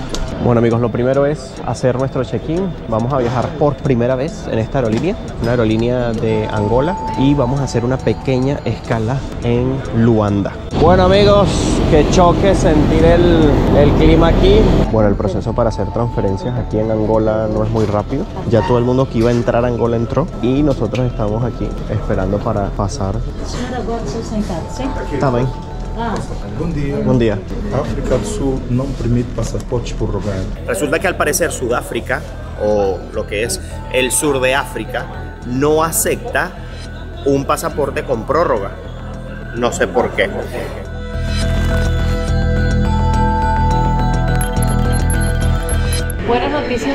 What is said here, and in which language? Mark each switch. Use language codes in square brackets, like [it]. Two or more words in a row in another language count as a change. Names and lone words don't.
[es] Bueno amigos, lo primero es hacer nuestro check-in. Vamos a viajar por primera vez en esta aerolínea, una aerolínea de Angola, y vamos a hacer una pequeña escala en Luanda. Bueno amigos, qué choque sentir el clima aquí. Bueno, el proceso para hacer transferencias aquí en Angola no es muy rápido. Ya todo el mundo que iba a entrar a Angola entró y nosotros estamos aquí esperando para pasar. [pt] Tá bem. Bom dia. [es] Buen día. [pt] África do Sul não permite passaportes prorrogados. [es] Resulta que al parecer Sudáfrica, o lo que es el sur de África, no acepta un pasaporte con prórroga. No sé por qué. Buenas noticias.